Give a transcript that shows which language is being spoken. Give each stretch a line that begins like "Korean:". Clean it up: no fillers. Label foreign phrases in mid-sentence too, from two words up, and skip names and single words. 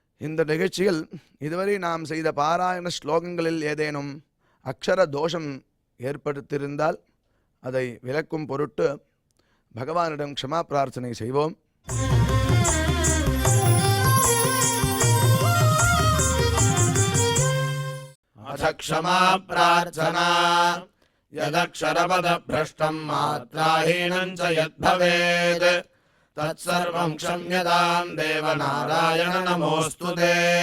Tamil: இந்த நிகழ்ச்சியில் இதுவரை நாம் செய்த பாராயண ஸ்லோகங்களில் ஏதேனும் அக்ஷர தோஷம் ஏற்படுத்தியிருந்தால் அதை விளக்கும் பொருட்டு பகவானிடம் க்ஷமா பிரார்த்தனை செய்வோம்.
Sanskrit: अथ क्षमा प्रार्थना यदक्षरपदभ्रष्टं मात्राहीनं च यद्भवेत् तत्सर्वं क्षम्यतां देवनारायण नमोऽस्तु ते।